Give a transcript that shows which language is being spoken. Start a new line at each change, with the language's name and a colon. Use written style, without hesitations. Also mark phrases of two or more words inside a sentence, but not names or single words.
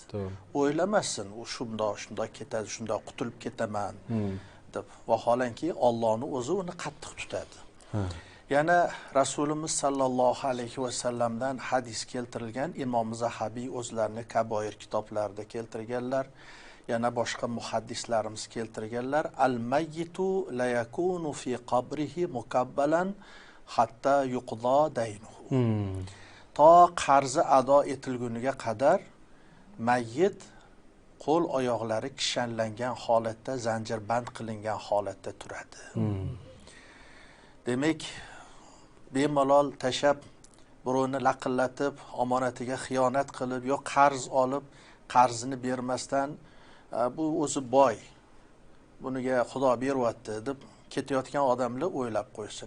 Uzbek: O'ylamasin, u shundoq ketadi, shundoq qutulib ketaman deb. Vaholanki Allohning o'zi uni qattiq tutadi. Yana Rasulimiz
Arabic: صلى الله عليه وسلم
Uzbek: hadis keltirilgan, Imom Zahabiy o'zlarining Kaboir kitoblarida keltirganlar. Yana boshqa muhaddislarimiz keltirganlar,
Arabic: الميت لا يكون في قبره مكبلا حتى يقضى دينه.
Uzbek: To qarzi ado etilguniga qadar mayyit qo'l oyoqlari kishanlangan holatda, zanjirband qilingan holatda turadi. Demak, bemalol tashab, birovni laqillatib, omonatiga xiyonat qilib, yo qarz olib, qarzini bermasdan bu o'zi boy, buniga Xudo beryapti deb ketayotgan odamlar o'ylab qo'ysin.